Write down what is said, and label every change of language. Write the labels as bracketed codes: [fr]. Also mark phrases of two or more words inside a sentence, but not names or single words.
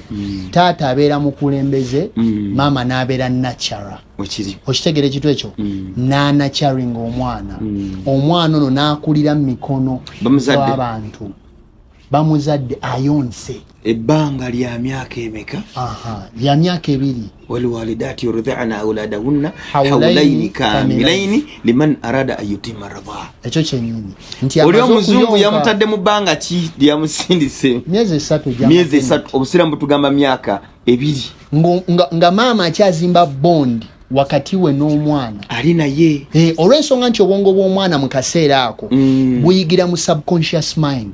[lg] Taata abeera mukulembeze, mama n'abeera nakyara. Okitegere ekitu ekyo. N'anakyaringa omwana. Omwana ono n'akulira mu mikono gw'abantu. Bamuzadde ayonse. Ebbanga lya myaka emeka? Lya myaka 2. [ar] والوالدات يرضعن أولادهن حولين كاملين لمن أراد أن يتم الرضاعة. [lg] Ekyo kyenyini. Nti omuzungu yamutadde mu bbanga ki lyamusindise? Myezi 3. Myezi 3. Obusiramu butugamba myaka 2. Nga mama akyazimba bond wakati we n'omwana ali naye. Olw'ensonga nti obwongo bw'omwana mu kaseera ako buyigira mu [en] subconscious mind.